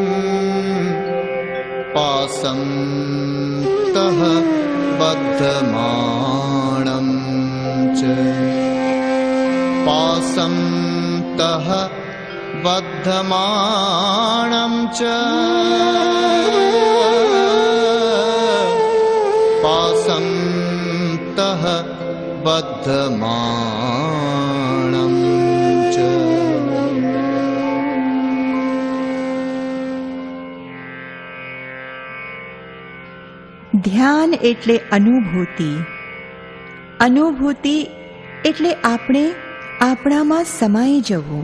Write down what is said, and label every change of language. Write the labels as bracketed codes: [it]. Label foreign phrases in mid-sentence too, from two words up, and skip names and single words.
[sa] पासन्तः बद्धमाणं च पासन्तः बद्धमाणं च पासन्तः बद्धमाणं च। [gu] ધ્યાન એટલે અનુભૂતિ. અનુભૂતિ એટલે આપણે આપણામાં સમાઈ જવું.